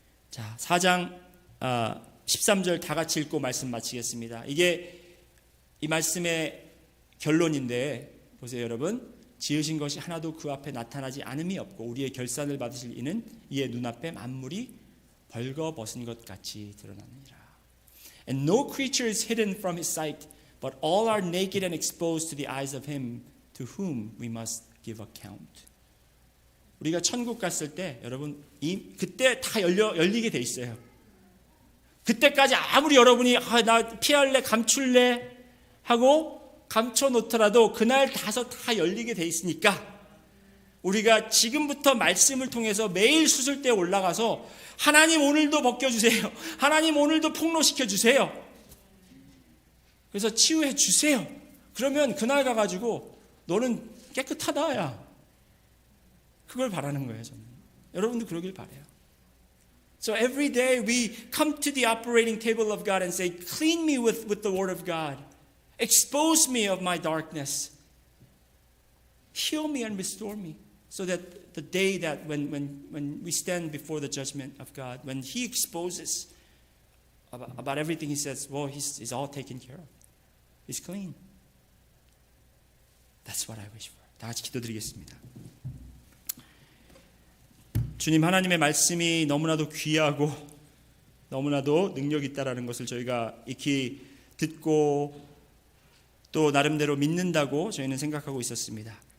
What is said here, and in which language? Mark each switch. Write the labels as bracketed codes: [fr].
[ko] 자, 4장 13절 다 같이 읽고 말씀 마치겠습니다. 이게 이 말씀의 결론인데 보세요, 여러분. 지으신 것이 하나도 그 앞에 나타나지 않음이 없고 우리의 결산을 받으실 이는 이의 눈앞에 만물이 벌거벗은 것 같이 드러나느니라. [en] And no creature is hidden from his sight, but all are naked and exposed to the eyes of him to whom we must give account. [ko] 우리가 천국 갔을 때 여러분 그때 다 열리게 돼 있어요. 그때까지 아무리 여러분이 나 피할래 감출래 하고 감춰놓더라도 그날 가서 다 열리게 돼 있으니까 우리가 지금부터 말씀을 통해서 매일 수술대에 올라가서 하나님 오늘도 벗겨주세요. 하나님 오늘도 폭로시켜주세요. 그래서 치유해 주세요. 그러면 그날 가가지고 너는 깨끗하다 야. 그걸 바라는 거예요, 저는. 여러분도 그러길 바라요. [en] So every day we come to the operating table of God and say, clean me with the word of God. Expose me of my darkness. Heal me and restore me. So that the day that when we stand before the judgment of God, when He exposes about everything, He says, well, He's all taken care of. He's clean. That's what I wish for. [ko] 다 같이 기도드리겠습니다. 주님, 하나님의 말씀이 너무나도 귀하고 너무나도 능력 있다라는 것을 저희가 익히 듣고 또 나름대로 믿는다고 저희는 생각하고 있었습니다.